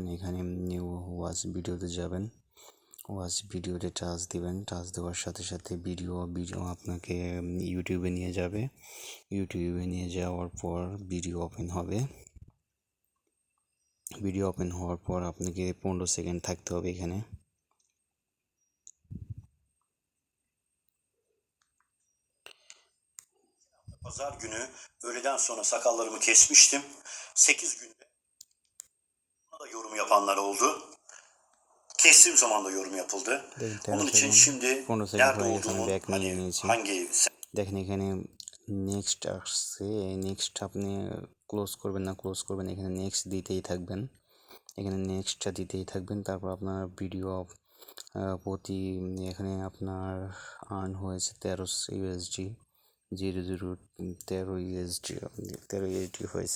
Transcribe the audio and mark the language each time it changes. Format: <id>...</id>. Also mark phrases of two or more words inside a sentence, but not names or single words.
<bn>এখানে</bn> <en>new watch videote</en> <bn>যাবেন।</bn> <en>watch videote</en> <bn>টাচ দিবেন। টাচ দেওয়ার সাথে সাথে ভিডিও আপনাকে ইউটিউবে নিয়ে যাবে। ইউটিউবে নিয়ে যাওয়ার পর</bn> <en>video open</en> <bn>হবে।</bn> <en>video open</en> <bn>হওয়ার por আপনাকে 15 সেকেন্ড থাকতে হবে এখানে।</bn> <tr>Pazar günü öğleden sonra sakallarımı kesmiştim. 8 günde da yorum yapanlar oldu. Kestiğim zaman da yorum yapıldı. Onun için şimdi</tr> <bn>15 সেকেন্ড</bn> <tr>nerede</tr> <bn>হয়ে গেছে, আমি</bn> <tr>olduğumun</tr> <bn>ব্যাক নিয়ে নিয়েছি।</bn> <tr>hangi</tr> <bn>দেখেন এখানে নেক্সট আসছে। নেক্সট আপনি ক্লোজ করবেন এখানে নেক্সট দিতেই থাকবেন। তারপর আপনার ভিডিও প্রতি এখানে আপনার আর্ন হয়েছে 13 ইউএসডি, 13 ইউএসডি হয়েছে।</bn>